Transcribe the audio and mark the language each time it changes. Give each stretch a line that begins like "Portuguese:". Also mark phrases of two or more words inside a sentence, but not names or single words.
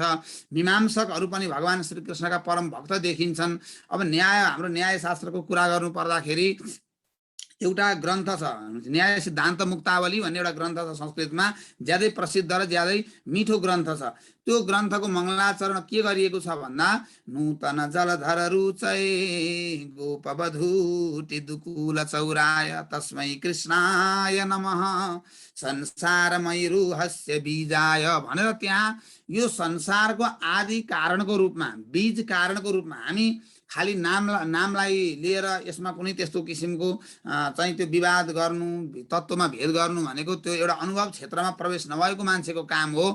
Nepali: मीमांसकहरू पनि भगवान श्रीकृष्णका परम भक्त देखिन्छन्। अब हाम्रो न्यायशास्त्रको कुरा गर्नु पर्दाखेरि एउटा ग्रन्थ छ, न्याय सिद्धान्त मुक्तावली भन्ने एउटा ग्रन्थ छ संस्कृतमा, ज्यादै प्रसिद्ध र ज्यादै मिठो ग्रन्थ छ। त्यो ग्रन्थको मङ्गलाचरण के गरिएको छ भन्दा,
Sanskrit: नूतन जलधर रुचय गोपवधूटि दुकूल चौराय तस्मै कृष्णाय नमः संसारमय रुहस्य बीजाय
Nepali: भनेर त्यहाँ यो संसारको आदि कारणको रूपमा, बीज कारणको रूपमा हामी खाली नामलाई लिएर यसमा कुनै त्यस्तो किसिमको चाहिँ त्यो विवाद गर्नु, तत्त्वमा भेद गर्नु भनेको त्यो एउटा अनुभव क्षेत्रमा प्रवेश नभएको मान्छेको काम हो।